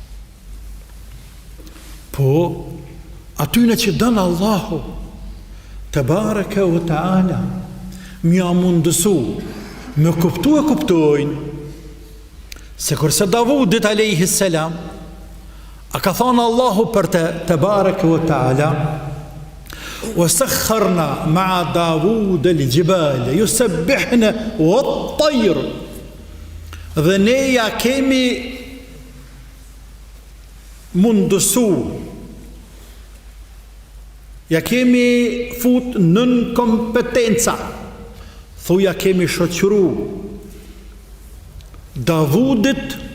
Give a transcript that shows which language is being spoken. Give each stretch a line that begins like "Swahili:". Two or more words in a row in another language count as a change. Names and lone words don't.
Albanian: Po, atyne që dënë Allahu,
Arabic: تبارك وتعالى,
Albanian: mja mundësu, me kuptu e kuptojnë, se kurse Davudit
Arabic: عليه السلام,
Albanian: a ka thonë Allahu për
Arabic: تبارك وتعالى, وسخرنا مع داوود الجبال يسبحن والطير.
Albanian: Dhe ne ja kemi mundësu, ja kemi fut nën kompetenca, thuja kemi shoqëru Davudit